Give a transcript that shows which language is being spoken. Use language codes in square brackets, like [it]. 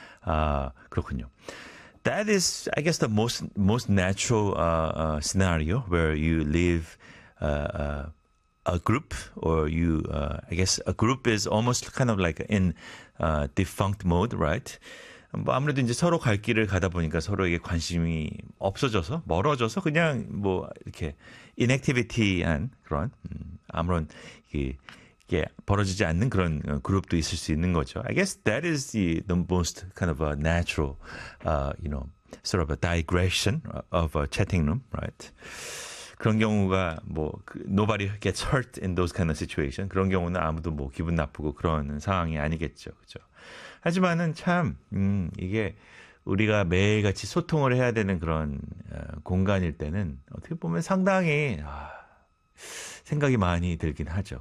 [ko] 그렇군요. [en] That is, I guess, the most natural scenario where you leave a group or you, I guess, a group is almost kind of like in defunct mode, right? [ko] 뭐 아무래도 이제 서로 갈 길을 가다 보니까 서로에게 관심이 없어져서 멀어져서 그냥 뭐 이렇게 inactivity한 그런 아무런 이게 벌어지지 않는 그런 그룹도 있을 수 있는 거죠. [en] I guess that is the most kind of a natural, you know, sort of a digression of a chatting room, right? [ko] 그런 경우가 뭐 [en] nobody gets hurt in those kind of situation. [ko] 그런 경우는 아무도 뭐 기분 나쁘고 그런 상황이 아니겠죠, 그렇죠? 하지만은 참 이게 우리가 매일같이 소통을 해야 되는 그런 공간일 때는 어떻게 보면 상당히 생각이 많이 들긴 하죠.